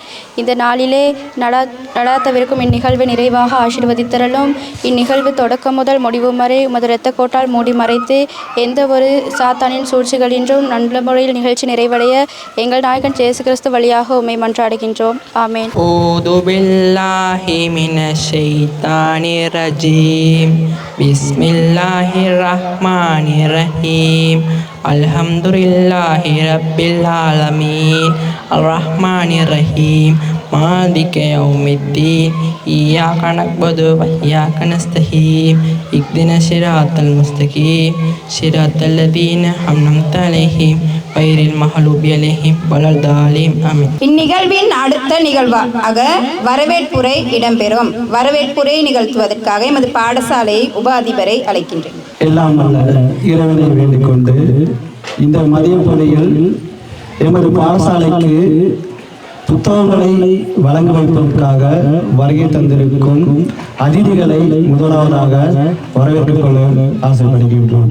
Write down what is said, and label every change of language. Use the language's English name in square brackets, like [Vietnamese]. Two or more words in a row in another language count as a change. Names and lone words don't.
[Tamil] இந்த நாளிலே நடாத்தவிருக்கும் இந்நிகழ்வு நிறைவாக ஆசீர்வதித்தரலும். இந்நிகழ்வு தொடக்கம் முதல் முடிவு வரை உமது இரத்த கோட்டால் மூடி மறைத்து எந்த ஒரு சாத்தானின் சூழ்ச்சிகளின்றும் நல்ல முறையில் நிகழ்ச்சி நிறைவடைய எங்கள் நாயகன் இயேசு கிறிஸ்து வழியாக உம்மை மன்றாடுகின்றோம். ஆமென். [Arabic] بسم الله الرحمن الرحيم. الحمد لله رب العالمين. الرحمن الرحيم. مالك يوم الدين. إياك نعبد وإياك نستعين. اهدنا الصراط المستقيم. صراط الذين أنعمت عليهم غير المغضوب عليهم ولا الضالين. Amin. [Tamil] இந்நிகழ்வின் அடுத்த நிகழ்வாக வரவேற்புரை இடம்பெறும். வரவேற்புரை நிகழ்த்துவதற்காக எமது பாடசாலை உபாதிபரை அழைக்கின்றேன். எல்லாம் வல்ல இறைவனை வேண்டிக் கொண்டு இந்த மதிய பொழுதில் எமது பாடசாலைக்கு புத்தகங்களை வழங்க வைப்பதற்காக வருகை தந்திருக்கும் அதிதிகளை முதலாவதாக வரவேற்றுக் கொள்ள ஆசைப்படுகின்றோம்.